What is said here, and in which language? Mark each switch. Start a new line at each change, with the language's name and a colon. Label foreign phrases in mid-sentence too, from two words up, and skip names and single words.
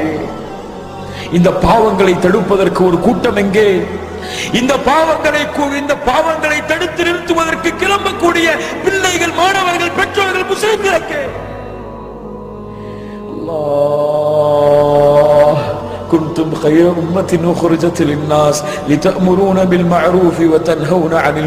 Tamil: இந்த பாவங்களை தடுப்பதற்கு ஒரு கூட்டம் எங்கே? இந்த பாவங்களை தடுத்து நிறுத்துவதற்கு கிளம்பக்கூடிய பிள்ளைகள், மாணவர்கள், பெற்றோர்கள், முஸ்லிம்களுக்கு அல்லாஹ்
Arabic: كنتم خير أمة أخرجت للناس لتأمرون بالمعروف وتنهون عن